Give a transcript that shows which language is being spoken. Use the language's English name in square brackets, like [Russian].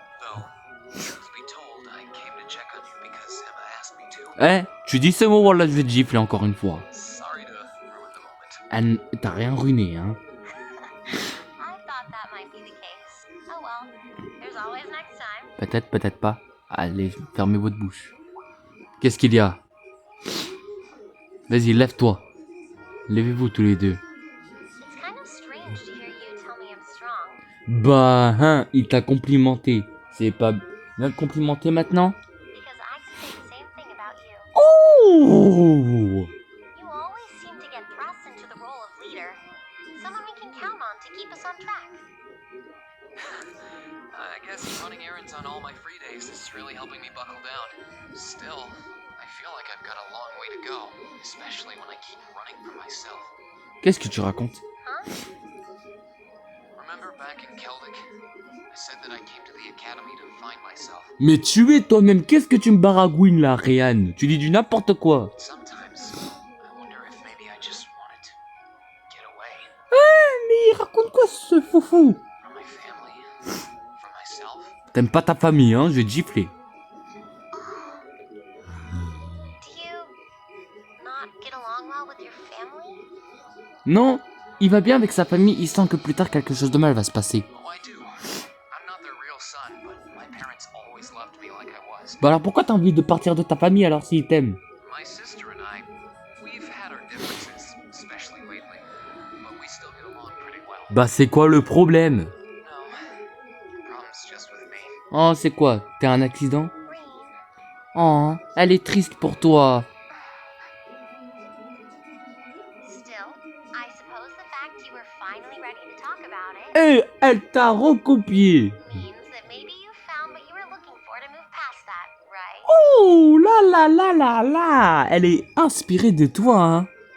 [English] Though, truth be told, I came to check on you because Emma asked me to. [French] Tu dis ce mot, là, je vais te gifler encore une fois. [English] Sorry to ruin the moment. [French] T'as rien ruiné, hein. [English] I thought that might be the case. Oh well, there's always next time. [French] Peut-être, peut-être pas. Allez, fermez votre bouche. Qu'est-ce qu'il y a? Vas-y, lève-toi. Levez-vous tous les deux. [English] It's kind of strange to hear you tell me I'm strong. [French] Bah, hein, il t'a complimenté. C'est pas bien de complimenter maintenant? [English] Because I could say the same thing about you. Oh! You always seem to get thrust into the role of leader. Someone we can count on to keep us on track. I guess running errands on all my free days is really helping me buckle down. Still, I feel like I've got a long way to go, especially when I keep running for myself. [French] Qu'est-ce que tu racontes? Huh? [English] Remember back in Celtic? I said that I came to the academy to find myself. [French] Mais tu es toi-même, qu'est-ce que tu me baragouines là, Réan? Tu dis du n'importe quoi. [English] Sometimes, I wonder if maybe I just wanted to get away [French] Mais il raconte quoi ce foufou? [English] from my family, from myself. [French] T'aimes pas ta famille, hein? Je vais te gifler. [English] Do you not get along well with your family? [French] Non, il va bien avec sa famille, il sent que plus tard quelque chose de mal va se passer. [English] Oh, I do. I'm not their real son, but my parents always loved me like I was. [French] Bah alors pourquoi t'as envie de partir de ta famille alors s'ils t'aiment? [English] My sister and I, we've had our differences, especially lately, but we still get along pretty well. [French] Bah c'est quoi le problème? [English] No, the problem's just with me. [French] Oh, c'est quoi? T'as un accident? [English] Green, [French] Oh, elle est triste pour toi. [English] still, I suppose the fact you were finally ready to talk about it [French] Elle t'a recopié. [English] means that maybe you found what you were looking for to move past that, right? Oh là là là là là. [French] Elle est inspirée de toi, hein.